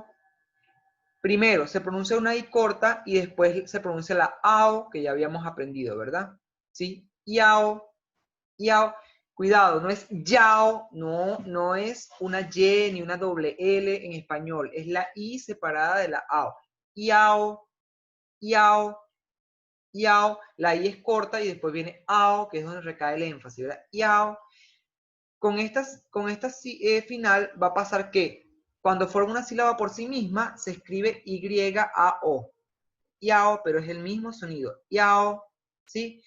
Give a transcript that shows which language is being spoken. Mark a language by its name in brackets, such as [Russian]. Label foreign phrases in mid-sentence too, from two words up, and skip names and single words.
[Spanish] Primero se pronuncia una I corta y después se pronuncia la AO que ya habíamos aprendido, ¿verdad? ¿Sí? Yao, yao. Cuidado, no es yao, no es una Y ni una doble L en español. Es la I separada de la AO. Yao, yao, yao. La I es corta y después viene AO, que es donde recae el énfasis, ¿verdad? Yao. Con esta final va a pasar que cuando forma una sílaba por sí misma, se escribe Y-A-O. Yao, pero es el mismo sonido. Yao, ¿sí?